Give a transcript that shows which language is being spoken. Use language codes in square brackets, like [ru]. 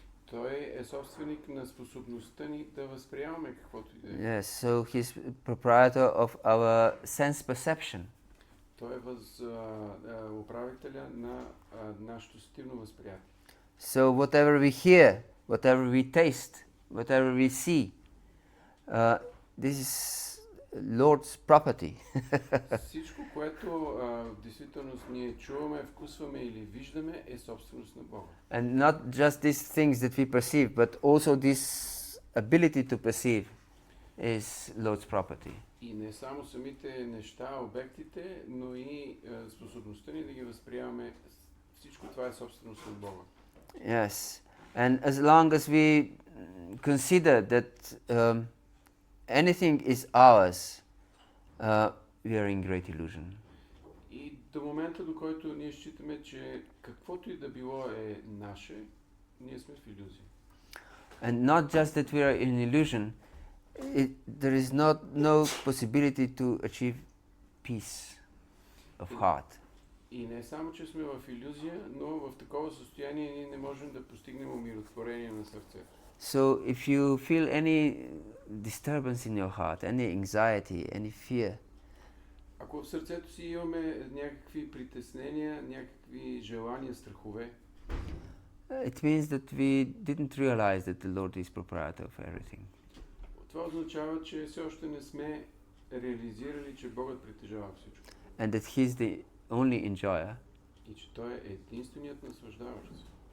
[bg] Той е собственик на способността ни да възприемаме каквото и да е. [en] Yes, so he's proprietor of our sense perception. [bg] Той е управителя на нашето сетивно възприятие. [en] So whatever we hear, whatever we taste, whatever we see, this is Lord's property. [bg] Всичко, което в действителност ние чуваме, вкусваме или виждаме, е собственост на Бога. [en] And not just these things that we perceive, but also this ability to perceive is Lord's property. [bg] И не само самите неща, обектите, но и способността ни да ги възприемаме, всичко това е собственост на Бога. [en] Yes, and as long as we consider that anything is ours, we are in great illusion. [bg] И до момента, до който ние считаме, че каквото и да било е наше, ние сме в илюзия. [en] And not just that we are in illusion, there is no possibility to achieve peace of heart. [bg] И не само, че сме в илюзия, но в такова състояние ние не можем да постигнем умиротворение на сърцето. [en] So if you feel any disturbance in your heart, any anxiety, any fear, [bg] ако в сърцето си имаме някакви притеснения, някакви желания, страхове, [en] it means that we didn't realize that the Lord is proprietor of everything. [bg] това означава, че все още не сме реализирали, че Богът притежава всичко. [en] And that He's the only enjoyer. [bg] И че Той е единственият наслаждаващ се.